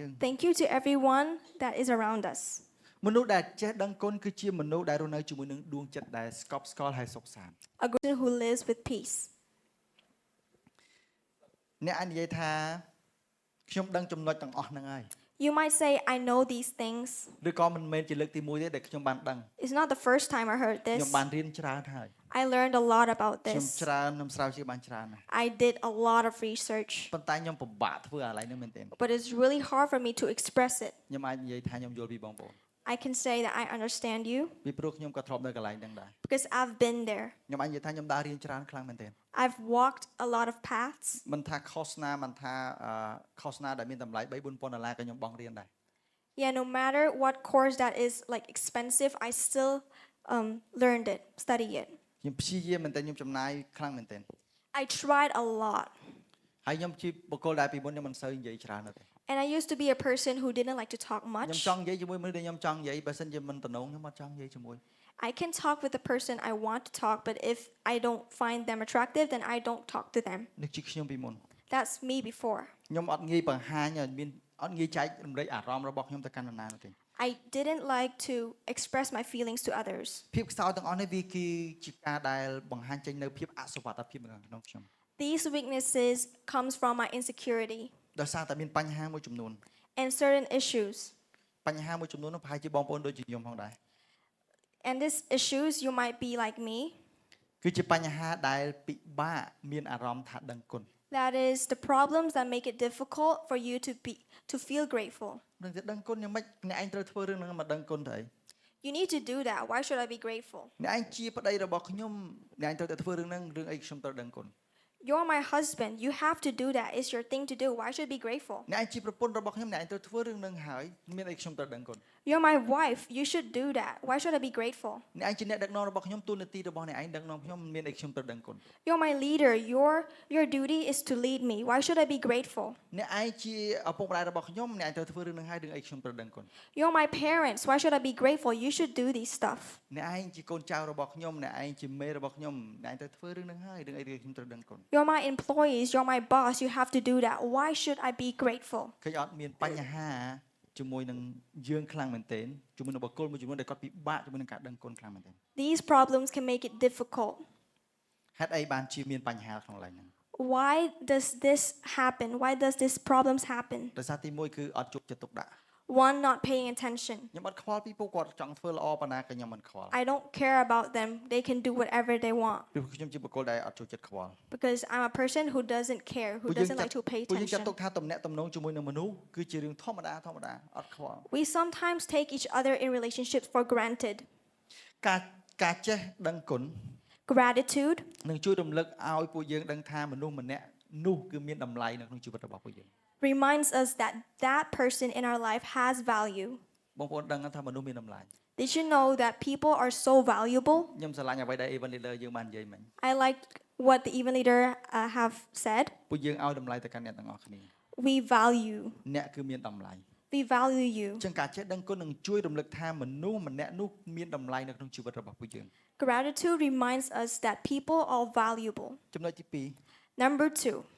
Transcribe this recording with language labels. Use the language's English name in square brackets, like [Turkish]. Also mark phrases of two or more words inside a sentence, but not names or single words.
[English] Thank you to everyone that is around us. [Khmer] មនុស្សដែលចេះដឹងគុណគឺជាមនុស្សដែលរស់នៅជាមួយនឹងដួងចិត្តដែលស្កប់ស្កល់ហើយសុខសាន្ត [English] A person who lives with peace. [Khmer] អ្នកអាចនិយាយថាខ្ញុំដឹងចំណុចទាំងអស់ហ្នឹងហើយ [English] You might say, I know these things. [Khmer] ឬក៏មិនមែនជាលើកទី1ទេដែលខ្ញុំបានដឹង [English] It's not the first time I heard [Khmer] ខ្ញុំ [English] this. [Khmer] បានរៀនច្រើនហើយ [English] I learned a lot about [Khmer] ខ្ញុំ [English] this. [Khmer] ខ្ញុំស្រាវជ្រាវបានច្រើនណាស់ [English] I did a lot of research, [Khmer] ប៉ុន្តែខ្ញុំពិបាកធ្វើអាឡៃហ្នឹងមែនទែន [English] but it's really hard for me to express it. [Khmer] ខ្ញុំអាចនិយាយថាខ្ញុំយល់ពីបងប្អូន [English] I can say that I understand you [Khmer] ពីព្រោះខ្ញុំក៏ធ្លាប់នៅកន្លែងហ្នឹងដែរ [English] because I've been there. [Khmer] ខ្ញុំអាចនិយាយថាខ្ញុំដើររៀនច្រើនខ្លាំងមែនទែន [English] I've walked a lot of paths. [Khmer] មិនថាខុសណាមិនថាខុសណាដែលមានតម្លៃ$3,000-4,000ក៏ខ្ញុំបង់រៀនដែរ [English] Yeah, no matter what course that is like expensive, I still learned it, study it. [Khmer] ខ្ញុំព្យាយាមមែនតើខ្ញុំចំណាយខ្លាំងមែនតើ [English] I tried a lot. [Khmer] ហើយខ្ញុំជាបុគ្គលដែលពីមុនខ្ញុំមិនសូវនិយាយច្រើនទេ [English] And I used to be a person who didn't like to talk [Khmer] ខ្ញុំ [English] much. [Khmer] ចង់និយាយជាមួយមនុស្សដែលខ្ញុំចង់និយាយបើសិនជាមិនតំណងខ្ញុំអត់ចង់និយាយជាមួយ [English] I can talk with the person I want to talk, but if I don't find them attractive, then I don't talk to them. [Khmer] នេះជាខ្ញុំពីមុន [English] That's me before. [Khmer] ខ្ញុំអត់ងាយបង្ហាញឲ្យមានអត់ងាយចែករំលែកអារម្មណ៍របស់ខ្ញុំទៅកាន់នរណានោះទេ [English] I didn't like to express my feelings to others. [Khmer] ភាពខ្សោយទាំងអស់នេះវាគឺជាការដែលបង្ហាញចេញនៅភាពអសុវត្ថិភាពនៅក្នុងខ្ញុំ [English] These weaknesses comes from my insecurity [Khmer] ដោយសារតែមានបញ្ហាមួយចំនួន [English] and certain issues. [Khmer] បញ្ហាមួយចំនួននោះប្រហែលជាបងប្អូនដូចជាខ្ញុំផងដែរ [English] And these issues, you might be like me. [Khmer] គឺជាបញ្ហាដែលពិបាកមានអារម្មណ៍ថាដឹងគុណ [English] That is the problems that make it difficult for you to feel grateful. [Khmer] នឹងតែដឹងគុណយ៉ាងម៉េចអ្នកឯងត្រូវធ្វើរឿងហ្នឹងមកដឹងគុណទៅអី [English] You need to do that. Why should I be grateful? [Khmer] អ្នកឯងជាប្តីរបស់ខ្ញុំអ្នកឯងត្រូវតែធ្វើរឿងហ្នឹងរឿងអីខ្ញុំត្រូវដឹងគុណ [English] You're my husband. You have to do that. It's your thing to do. Why should I be grateful? [Khmer] អ្នកឯងជាប្រពន្ធរបស់ខ្ញុំអ្នកឯងត្រូវធ្វើរឿងហ្នឹងហើយមានអីខ្ញុំត្រូវដឹងគុណ [English] You're my wife. You should do that. Why should I be grateful? [Khmer] អ្នកឯងជាអ្នកដឹកនាំរបស់ខ្ញុំទូនាទីរបស់អ្នកឯងដឹកនាំខ្ញុំមានអីខ្ញុំត្រូវដឹងគុណ [English] You're my leader. Your duty is to lead me. Why should I be grateful? [Khmer] អ្នកឯងជាឪពុកម្ដាយរបស់ខ្ញុំអ្នកឯងត្រូវធ្វើរឿងហ្នឹងហើយរឿងអីខ្ញុំត្រូវដឹងគុណ [English] You're my parents. Why should I be grateful? You should do these stuff. [Khmer] អ្នកឯងជាកូនចៅរបស់ខ្ញុំអ្នកឯងជាមេរបស់ខ្ញុំអ្នកឯងត្រូវធ្វើរឿងហ្នឹងហើយរឿងអីខ្ញុំត្រូវដឹងគុណ [English] You're my employees. You're my boss. You have to do that. Why should I be grateful? [Khmer] ឃើញអត់មានបញ្ហាជាមួយនឹងយើងខ្លាំងមែនទែនជាមួយនឹងបុគ្គលមួយចំនួនដែលគាត់ពិបាកជាមួយនឹងការដឹងគុណខ្លាំងមែនទែន [English] These problems can make it difficult. [Khmer] ហេតុអីបានជាមានបញ្ហាក្នុងឡើយហ្នឹង [English] Why does this happen? Why does these problems happen? [Khmer] ដោយសារទី1គឺអត់ជប់ចិត្តទុកដាក់ [English] One, not paying attention. [Khmer] ខ្ញុំអត់ខ្វល់ពីពួកគាត់ចង់ធ្វើល្អប៉ុណ្ណាក៏ខ្ញុំមិនខ្វល់ [English] I don't care about them. They can do whatever they want [Khmer] ព្រោះខ្ញុំជាបុគ្គលដែលអត់ចូលចិត្តខ្វល់ [English] because I'm a person who doesn't care, who doesn't like to pay [Khmer] ពួកយើងចាត់ [English] attention. [Khmer] ទុកថាទំនាក់ទំនងជាមួយនឹងមនុស្សគឺជារឿងធម្មតាអត់ខ្វល់ [English] We sometimes take each other in relationships for granted. [Khmer] ការចេះដឹងគុណ [English] Gratitude [Khmer] នឹងជួយរំលឹកឲ្យពួកយើងដឹងថាមនុស្សម្នាក់នោះគឺមានតម្លៃនៅក្នុងជីវិតរបស់ពួកយើង [English] reminds us that that person in our life has value. [Khmer] បងប្អូនដឹងថាមនុស្សមានតម្លៃ [English] Did you know that people are so valuable? [Khmer] ខ្ញុំស្រឡាញ់អ្វីដែល Evan Leader យើងបាននិយាយមិញ [English] I like what the even leader have said. [Khmer] ពួកយើងឲ្យតម្លៃទៅកាន់អ្នកទាំងអស់គ្នា [English] We value. [Khmer] អ្នកគឺមានតម្លៃ [English] We value you. [Khmer] ចឹងការចេះដឹងគុណនឹងជួយរំលឹកថាមនុស្សម្នាក់នោះមានតម្លៃនៅក្នុងជីវិតរបស់ពួកយើង [English] Gratitude reminds us that people are valuable. [Khmer] ចំណុចទី [English] Number 2,